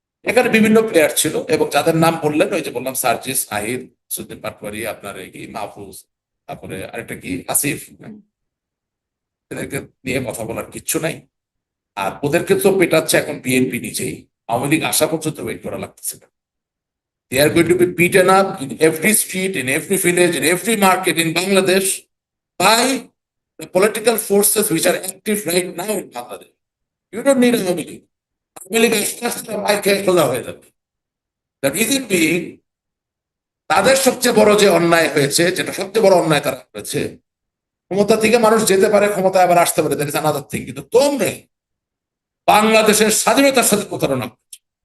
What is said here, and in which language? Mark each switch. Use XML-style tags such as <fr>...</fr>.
<bn>এখানে বিভিন্ন প্লেয়ার ছিল এবং যাদের নাম বললেন, ওই যে বললাম সার্জিস, নাহিদ, সুদ্দিন পাটওয়ারি, আপনার এই কি মাহফুজ, তারপরে আরেকটা কি আসিফ, এদেরকে নিয়ে কথা বলার কিচ্ছু নাই। আর ওদেরকে তো পেটাচ্ছে এখন বিএনপি নিজেই। আওয়ামী লীগ আসা পর্যন্ত ওয়েট করা লাগতেছে না।</bn> <en>They are going to be beaten up in every street, in every village, in every market in Bangladesh by the political forces which are active right now in Bangladesh. You don't need Awami League.</en> <bn>Awami League আস্তে আস্তে মাইর খেয়ে সোজা হয়ে যাবে।</bn> <en>The reason being,</en> <bn>তাদের সবচেয়ে বড় যে অন্যায় হয়েছে, যেটা সবচেয়ে বড় অন্যায় তারা করেছে, ক্ষমতা থেকে মানুষ যেতে পারে, ক্ষমতায় আবার আসতে পারে,</bn> <en>That is another thing.</en> <bn>কিন্তু তোমরা বাংলাদেশের স্বাধীনতার সাথে প্রতারণা করছো।</bn>